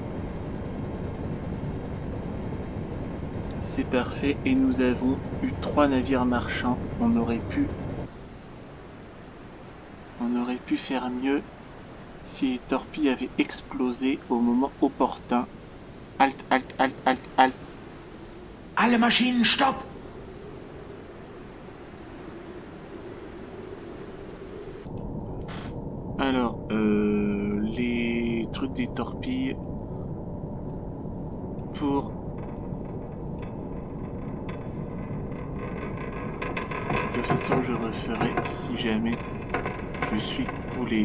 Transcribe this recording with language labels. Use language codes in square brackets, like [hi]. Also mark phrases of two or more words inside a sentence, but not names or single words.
[fr] C'est parfait. Et nous avons eu 3 navires marchands. On aurait pu faire mieux si les torpilles avaient explosé au moment opportun. [de] Halt, halt, halt, halt, halt. Alle Maschinen, stopp! [fr] Alors, les trucs des torpilles pour... De toute façon, je referai si jamais je suis coulé.